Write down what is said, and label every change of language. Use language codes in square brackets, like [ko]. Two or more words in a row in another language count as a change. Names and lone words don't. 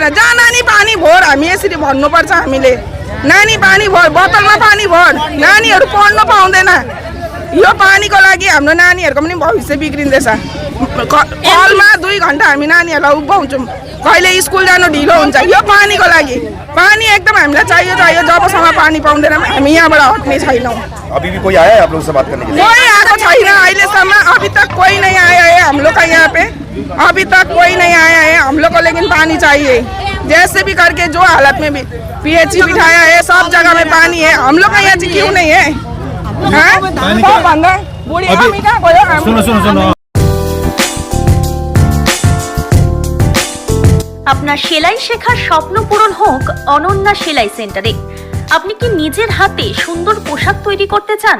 [ne] जहाँ नानी पानी भर, हामी यसरी भन्नुपर्छ। हामीले नानी पानी भर, बोतलमा पानी भर, नानीहरू पढ्नु पाउँदैन। यो पानीको लागि हाम्रो नानीहरूको पनि भविष्य बिग्रिँदैछ। कलमा 2 घन्टा हामी नानीहरूलाई उभ्याउँछौँ, कहिले स्कुल जानु ढिलो हुन्छ। यो पानीको लागि पानी एकदम हामीलाई चाहियो। जबसम्म पानी पाउँदैनौँ हामी यहाँबाट हट्ने छैनौँ। [hi] अभी भी कोई आया है आप लोग से बात करने के लिए? [ne] कोई आएको छैन अहिलेसम्म। [hi] अभी तक कोई नहीं आया है हम लोग का यहाँ पे। अभी तक कोई नहीं आया है हम लोग को, लेकिन पानी चाहिए जैसे भी करके। जो हालत में भी पीएचई बिठाया है, सब जगह में पानी है। हम लोग का यहाँ चाहिँ क्यों नहीं है? [bn] আপনার সেলাই শেখার স্বপ্ন পূরণ হোক অনন্যা সেলাই সেন্টারে। আপনি কি নিজের হাতে সুন্দর পোশাক তৈরি করতে চান?